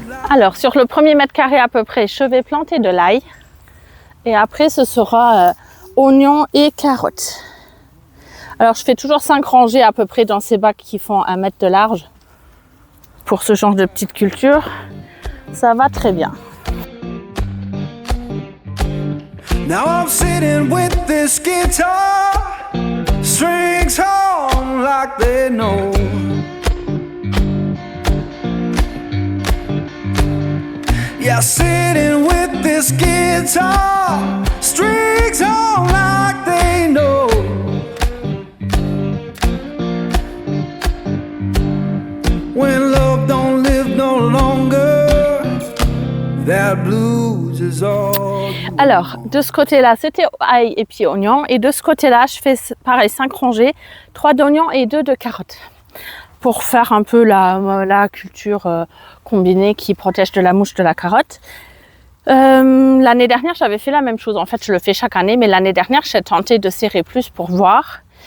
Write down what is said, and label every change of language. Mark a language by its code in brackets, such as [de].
[fr] Alors sur le premier mètre carré à peu près, je vais planter de l'ail. Et après, ce sera oignons et carottes. Alors, je fais toujours 5 rangées à peu près dans ces bacs qui font 1 mètre de large. Pour ce genre de petite culture, ça va très bien. [en] Now I'm sitting with this guitar, strings hum like they know. Yeah, sitting with this guitar, strings on like they know. When love don't live no longer, that blues is all. [fr] Alors, de ce côté-là, c'était ail et puis oignon. Et de ce côté-là, je fais pareil, 5 rangées, 3 d'oignons et 2 de carottes. Pour faire un peu la culture combinée qui protège de la mouche de la carotte. L'année dernière, j'avais fait la même chose. En fait, je le fais chaque année, mais l'année dernière, j'ai tenté de serrer plus pour voir.